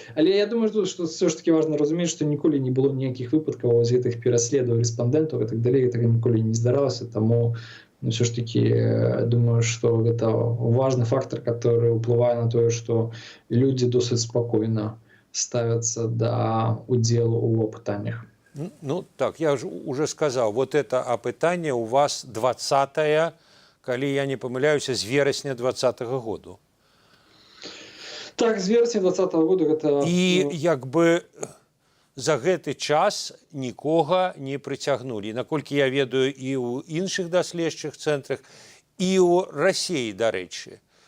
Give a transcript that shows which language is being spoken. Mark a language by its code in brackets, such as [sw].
[be] Але я думаю, што все ж таки важна разумець, што ніколі не было ніякіх выпадкаў з гэтых пераследаў рэспандэнтаў і так далей, гэтага ніколі не здаралася, таму все ж таки думаю, што гэта важны фактор, который ўплывае на тое, што людзі досыць спакойна ставяцца да удзелу ў апытаннях. [ru] Ну так, я уже сказал, вот это опытание у вас 20-е, [be] калі я не памыляюся, з верасня 20-го году. Так, з верасня 20-го году гэта... І як бы за гэты час нікога не прыцягнулі. Наколькі я ведаю, і ў іншых даследчых цэнтрах, і ў Расіі, дарэчы.